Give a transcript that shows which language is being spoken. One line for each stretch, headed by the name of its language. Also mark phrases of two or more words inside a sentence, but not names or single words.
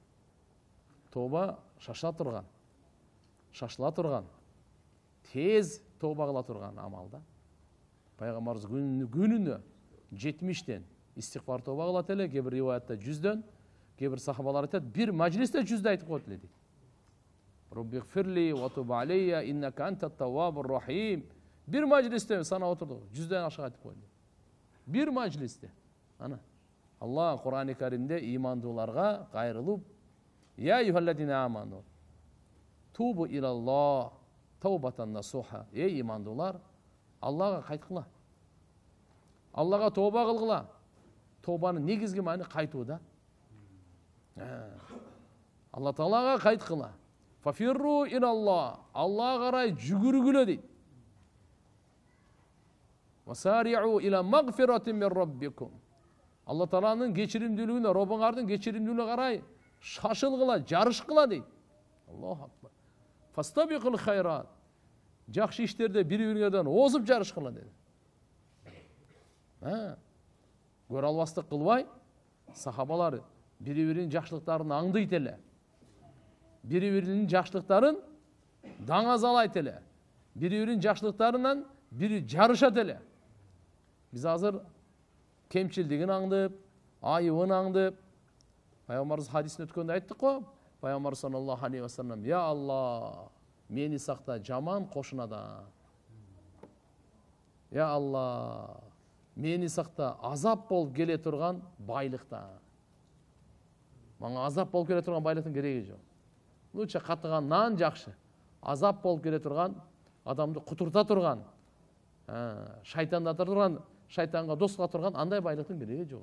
Kyrgyz: Тооба шашыла турган. Шашыла турган. Тез тооба кыла турган амалда. Пайгамбарыбыз күнүнө 70тен истигфар тооба кылат эле, кээ бир риваятта 100дөн, кээ бир сахабалар айтат, бир мажлисте 100дө айтып коет эле дейт.
Arabic: رب اغفر لي وتب علي إنك أنت التواب الرحيم.
Kyrgyz: Бир мажлисте санап отурду, 100дөн ашык айтып койду. Бир мажлисте. Ана Алла Кур'ан-ы Каримде имандууларга кайрылып,
Arabic: يا أيها الذين آمنوا توبوا إلى الله توبة نصوحا.
Kyrgyz: Эй имандуулар, Аллага кайткыла. Аллага тооба кылгыла. Тообанын негизги маани кайтуу да. Алла Таалага кайткыла.
Arabic: ففروا إلى الله.
Kyrgyz: Аллага карай жүгүргүлө дейт.
Arabic: وسارعوا إلى مغفرة من ربكم.
Kyrgyz: Алла Тааланын кечиримдүүлүгүнө, Робуңардын кечиримдүүлүгүнө карай шашылгыла, жарышкыла дейт.
Arabic: الله أكبر. فاستبقوا الخيرات.
Kyrgyz: Жакшы иштерде бири-бириңерден озуп жарышкыла деди. Көрө албастык кылбай, сахабалар бири-биринин жакшылыктарын аңдыйт эле. Бири-биринин жакшылыктарын даңазалайт эле. Бири-биринин жакшылыктарынан бири жарышат эле. Биз азыр кемчилдигин аңдып, айыбын аңдып, Пайгамбарыбыз хадисин өткөндө айттык го. Пайгамбар
Arabic: صلى الله عليه وسلم:
Kyrgyz: "Я Алла, мени сакта жаман кошунадан. Я Алла, мени сакта азап болуп келе турган байлыктан. Мага азап болуп келе турган байлыктын кереги жок. Лучше катыган нан жакшы. Азап болуп келе турган, адамды кутурта турган, шайтандата турган, шайтанга дос кыла турган андай байлыктын кереги жок.